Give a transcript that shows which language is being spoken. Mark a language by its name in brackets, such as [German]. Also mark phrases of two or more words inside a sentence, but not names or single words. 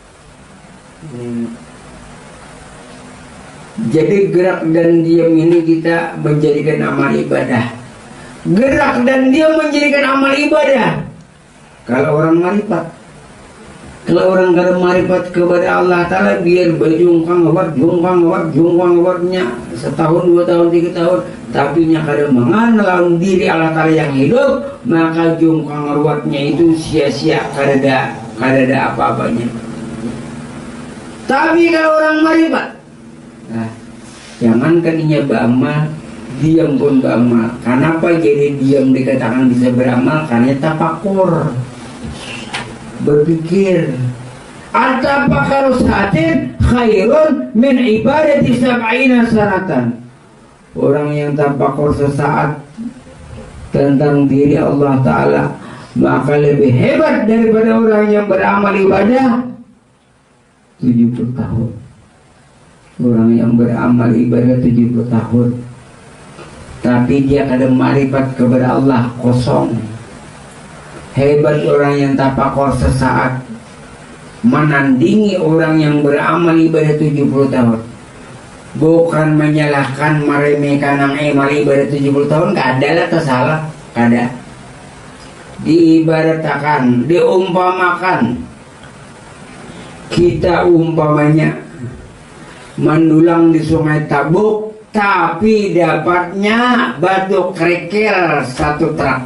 [Indonesian] Jadi gerak dan diam ini kita menjadikan amal ibadah. Gerak dan diam menjadikan amal ibadah. [Banjar] Kalau orang marifat, kalau orang kada marifat kepada Allah Ta'ala, biar berjungkang jungkang setahun, 2 tahun, 3 tahun, tapi nya kada mengenal diri Allah Ta'ala yang hidup, maka jungkang ruwatnya itu sia-sia, kada ada apa-apanya. Tapi kalau orang marifat, nah, jangankan inya beramal, diam pun beramal. [Indonesian] Kenapa jadi diam dikatakan bisa beramal? Karena tafakur, berpikir. [Arabic] التفكر ساعة خير من عبادة سبعين سنة. [Indonesian] Orang yang tafakur sesaat tentang diri Allah Ta'ala, maka lebih hebat daripada orang yang beramal ibadah 70 tahun. [Banjar] Orang yang beramal ibadah 70 tahun, tapi dia kada marifat kepada Allah, kosong. [Indonesian] Hebat orang yang tafakur sesaat, menandingi orang yang beramal ibadah 70 tahun. [Banjar] Bukan menyalahkan, meremehkan yang amal ibadah 70 tahun, kada lah tersalah, kada. [Indonesian] Diibaratkan, diumpamakan, kita umpamanya mendulang di sungai Tabuk, tapi dapatnya batu kerikil 1 truk.